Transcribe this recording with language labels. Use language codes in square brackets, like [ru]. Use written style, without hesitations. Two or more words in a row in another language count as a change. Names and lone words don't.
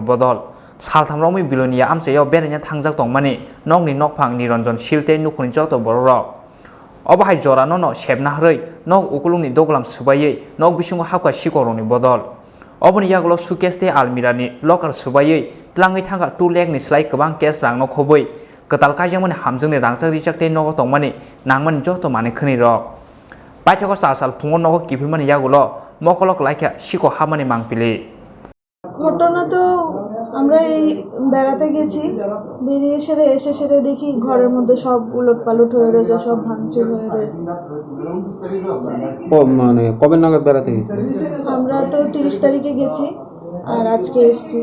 [trp] bodol saltham romoi bilonia amsayo berenya thangjak tongmani nokni nokphang niranjon silte nukhuni joto bororok obo hai jorano no shebna harei nok ukulungni doglam subayei nok bisungo hapka sikorongni bodol oboni yagulo suitcase te almirani locker subayei tlangai thangka 2 lakh ni slai kabang cash rang no Khobwi ketal kaijangmani hamjungni Rangchak Richak tei nogo tongmani nangmani joto mani khneirok paithago sal phungo nogo kifilmani yagulo mokolok laikha siko hapmani mangpili [bn] ঘটনা তো আমরা এই বেড়াতে গেছি বেরিয়ে এসে সেরে দেখি ঘরের মধ্যে সব উলটপালট হয়ে রয়েছে সব ভাঙচুর হয়ে রয়েছে মানে কবে নাগাদ বেড়াতে গেছিলেন আমরা তো 30 তারিখে গেছি আর আজকে এসেছি